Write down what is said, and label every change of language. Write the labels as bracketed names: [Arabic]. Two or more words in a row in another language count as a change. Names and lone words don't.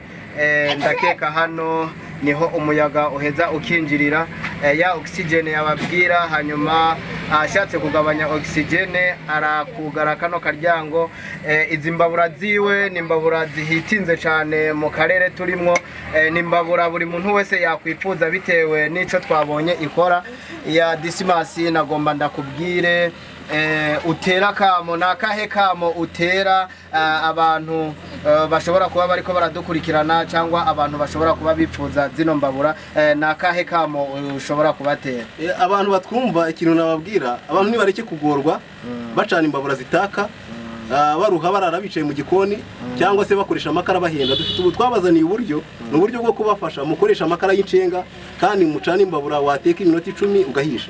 [Rundi] Ndakeka hano niho umuyaga uheza ukinjirira ya oxygene yababwira, hanyuma ashatse kugabanya oxygene arakugara kano karyango. Izi mbabura ziwe ni mbabura zihitinze cyane mu karere turimo, ni mbabura buri muntu wese yakwifuza bitewe n'ico twabonye ikora. Ya Dismas nagomba ndakubwire utera kamo nakahe kamo utera abantu bashobora kuba bariko baradukurikirana cyangwa abantu bashobora kuba bipfuza zino mbabura, nakahe kamo ushobora kubatera? Abantu batwumva ikintu nababwira, abantu nibareke kugorwa bacana imbabura zitaka, baruha barara bicaye mu gikoni cyangwa se bakoresha amakara bahenda. Dufite ubu twabazaniye uburyo, n'uburyo bwo kubafasha mukoresha amakara y'incenga kandi mucana imbabura wateka iminota 10 ugahisha.